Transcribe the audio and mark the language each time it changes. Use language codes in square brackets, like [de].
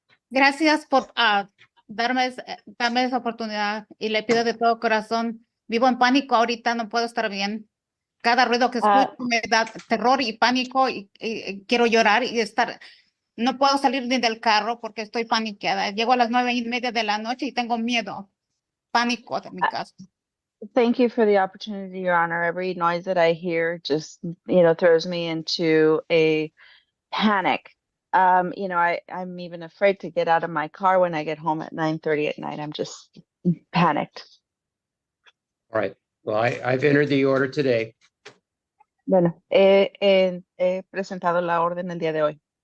[es] Gracias por darme esa oportunidad y le pido de todo corazón. Vivo en pánico ahorita, no puedo estar bien. Cada ruido que escucho me da terror y pánico y quiero llorar y estar. No puedo salir ni del carro porque estoy paniqueada. Llego a las 9:30 de la noche y tengo miedo, pánico de mi casa. [en] Thank you for the opportunity, Your Honor. Every noise that I hear just, throws me into a panic. I'm even afraid to get out of my car when I get home at 9:30 at night. I'm just panicked. All right. Well, I've entered the order today. [es] Bueno, he presentado la orden el día de hoy.